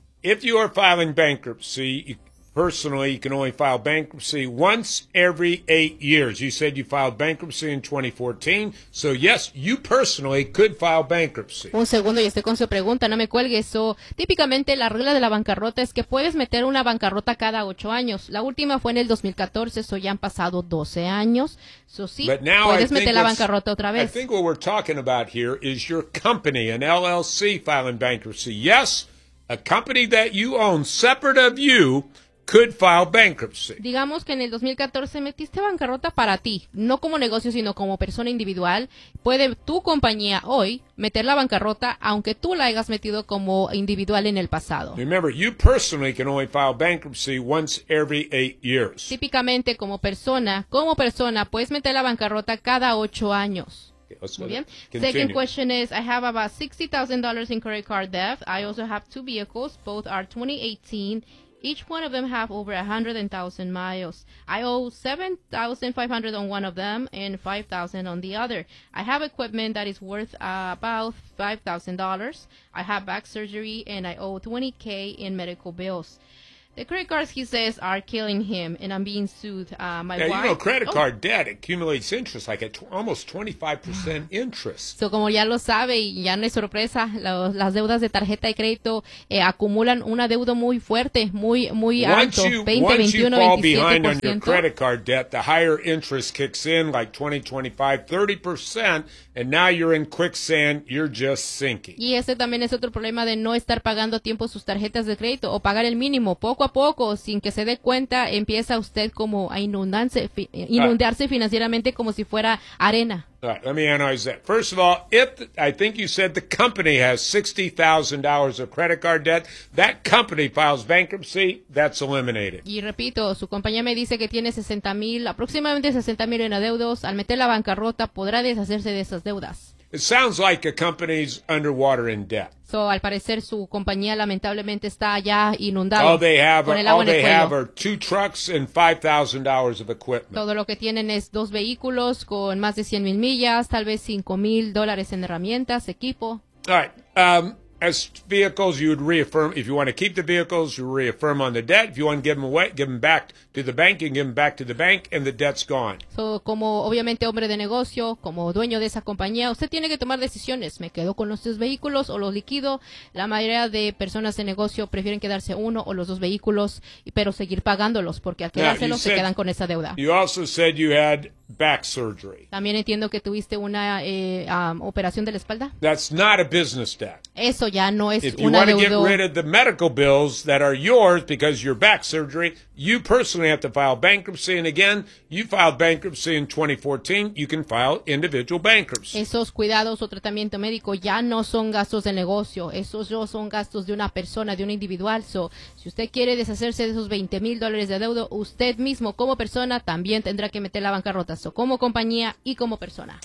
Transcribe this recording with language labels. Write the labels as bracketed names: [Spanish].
[English] If you are filing bankruptcy, personally, you can only file bankruptcy once every 8 years. You said you filed bankruptcy in 2014, so yes, you personally could file bankruptcy. [Spanish] Un segundo, y estoy con su pregunta, no me cuelgues. So, típicamente, la regla de la bancarrota es que puedes meter una bancarrota cada 8 años. La última fue en el 2014, so ya han pasado 12 años. So, sí, puedes meter la bancarrota otra vez. [English] I think what we're talking about here is your company, an LLC, filing bankruptcy. Yes, a company that you own, separate of you, could file bankruptcy. [Spanish] Digamos que en el 2014 metiste bancarrota para ti, no como negocio, sino como persona individual. Puede tu compañía hoy meter la bancarrota, aunque tú la hayas metido como individual en el pasado. [English] Remember, you personally can only file bankruptcy once every 8 years. [Spanish] Típicamente, como persona, puedes meter la bancarrota cada 8 años. [English] Second question is, I have about $60,000 in credit card debt. I also have two vehicles. Both are 2018. Each one of them have over 100,000 miles. I owe $7,500 on one of them and $5,000 on the other. I have equipment that is worth about $5,000. I have back surgery and I owe $20,000 in medical bills. The credit cards, he says, are killing him, and I'm being sued. Yeah, you know, credit card debt accumulates interest, like at almost 25% interest. [Spanish] So, como ya lo sabe, y ya no es sorpresa, las deudas de tarjeta de crédito acumulan una deuda muy fuerte, muy alto, 20, 21, 27%. [English] Once you fall behind on your credit card debt, the higher interest kicks in, like 20, 25, 30%, and now you're in quicksand, you're just sinking. [Spanish] Y ese también es otro problema de no estar pagando a tiempo sus tarjetas de crédito, o pagar el mínimo, poco a poco, sin que se dé cuenta, empieza usted como a inundarse financieramente como si fuera arena. [English] All right, let me analyze that. First of all, I think you said the company has $60,000 of credit card debt, that company files bankruptcy, that's eliminated. [Spanish] Y repito, su compañía me dice que tiene 60 mil, aproximadamente 60 mil en adeudos. Al meter la bancarrota, podrá deshacerse de esas deudas. [English] It sounds like a company's underwater in debt. [Spanish] So, al parecer, su compañía lamentablemente está ya inundada. [English] All they have are two trucks and $5,000 of equipment. [Spanish] Todo lo que tienen es dos vehículos con más de 100 mil millas, tal vez $5,000 en herramientas, equipo. [English] All right. As vehicles, you would reaffirm. If you want to keep the vehicles, you reaffirm on the debt. If you want to give them away, give them back to the bank, and give them back to the bank, and the debt's gone. [Spanish] So, como obviamente hombre de negocio, como dueño de esa compañía, usted tiene que tomar decisiones. ¿Me quedo con los dos vehículos o los liquido? La mayoría de personas de negocio prefieren quedarse uno o los dos vehículos, pero seguir pagándolos, porque al quedárselos se quedan con esa deuda. [English] You also said you had back surgery. [Spanish] También entiendo que tuviste una operación de la espalda. [English] That's not a business debt. [Spanish] Eso ya no es una deuda. [English] If you want to get rid of the medical bills that are yours because your back surgery, you personally have to file bankruptcy. And again, you filed bankruptcy in 2014. You can file individual bankruptcy. [Spanish] Esos cuidados o tratamiento médico ya no son gastos de negocio. Esos no son gastos de una persona, de un individual. So, si usted quiere deshacerse de esos $20,000 de deuda, usted mismo como persona también tendrá que meter la bancarrota. So, como compañía y como persona.